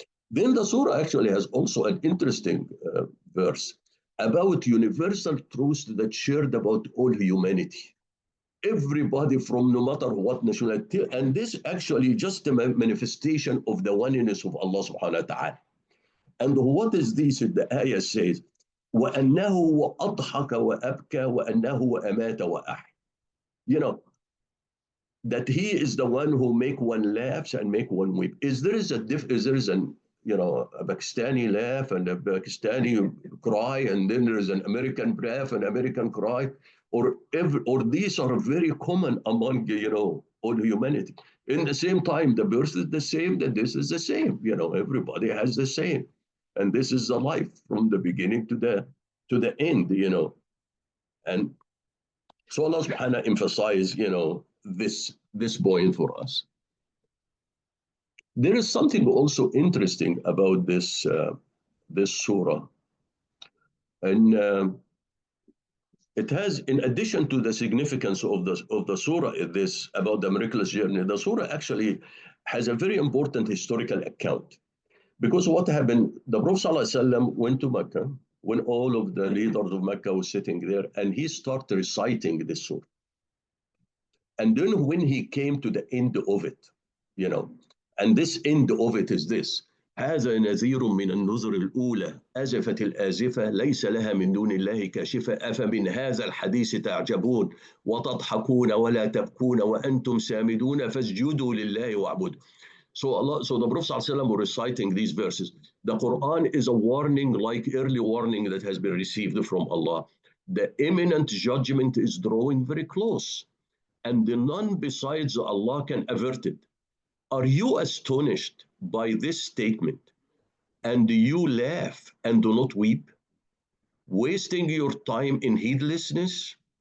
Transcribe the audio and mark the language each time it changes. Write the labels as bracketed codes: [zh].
[en] Then the surah actually has also an interesting verse about universal truths that shared about all humanity. Everybody from no matter what nationality, and this actually just a manifestation of the oneness of Allah subhanahu wa ta'ala. And what is this? The ayah says, [ar] وَأَنَّهُ وَأَضْحَكَ وَأَبْكَى وَأَنَّهُ وَأَمَاتَ وَأَحْيَا. [en] That he is the one who make one laughs and make one weep. Is there an a Pakistani laugh and a Pakistani cry, and then there is an American laugh and American cry, or these are very common among all humanity. In the same time, the birth is the same, that this is the same. Everybody has the same, and this is the life from the beginning to the end. And so Allah Subhanahu wa ta'ala emphasize this point for us. There is something also interesting about this surah, and it has, in addition to the significance of the surah, this about the miraculous journey, the surah actually has a very important historical account, because what happened? The Prophet ﷺ went to Mecca when all of the leaders of Mecca were sitting there, and he started reciting this surah. And then when he came to the end of it, and this end of it is this: [ar] هذا نذير من النذر الأولى أزفت الآزفة ليس لها من دون الله كاشفة أفمن هذا الحديث تعجبون وتضحكون ولا تبكون وأنتم سامدون فاسجدوا لله واعبدوا. [en] So the Prophet ﷺ was reciting these verses. The Quran is a warning, like early warning that has been received from Allah. The imminent judgment is drawing very close, and none besides Allah can avert it. Are you astonished by this statement, and you laugh and do not weep, wasting your time in heedlessness?